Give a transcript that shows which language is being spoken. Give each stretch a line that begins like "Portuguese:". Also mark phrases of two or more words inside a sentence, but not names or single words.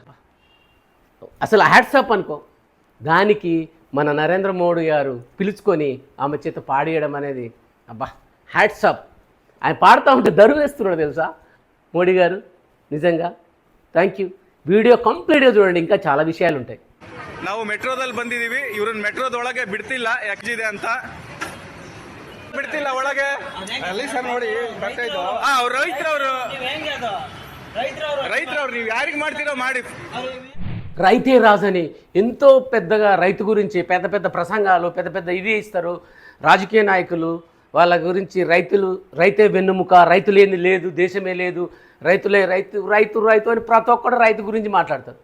Telugu: అసలు హ్యాట్సాప్ అనుకో. దానికి మన నరేంద్ర మోడీ గారు పిలుచుకొని ఆమె చేత పాడియడం అనేది అబ్బా హ్యాట్సాప్. ఆయన పాడుతూ ఉంటే దరువు వేస్తున్నాడు తెలుసా మోడీ గారు. నిజంగా
English: thank you.
Telugu: వీడియో కంప్లీట్గా చూడండి, ఇంకా చాలా విషయాలు ఉంటాయి.
Kannada: ನಾವು ಮೆಟ್ರೋದಲ್ಲಿ ಬಂದಿದ್ದೀವಿ. ಇವ್ರನ್ನ ಮೆಟ್ರೋದೊಳಗೆ ಬಿಡ್ತಿಲ್ಲ, ಯಾಕಿದೆ ಅಂತ ಬಿಡ್ತಿಲ್ಲ ಒಳಗೆ. ಅಲ್ಲಿ ಸರ್ ನೋಡಿ ಅವ್ರು ರೈತರವ್ರು ನೀವು ಯಾರಿಗೆ ಮಾಡ್ತೀರೋ ಮಾಡಿ.
Telugu: రైతే రాజని ఎంతో పెద్దగా రైతు గురించి పెద్ద ప్రసంగాలు, పెద్ద ఇది ఇస్తారు రాజకీయ నాయకులు. వాళ్ళ గురించి రైతే వెన్నుముక, రైతు లేని లేదు, దేశమే లేదు, రైతులే రైతు అని ప్రతి ఒక్కరు రైతు గురించి మాట్లాడతారు.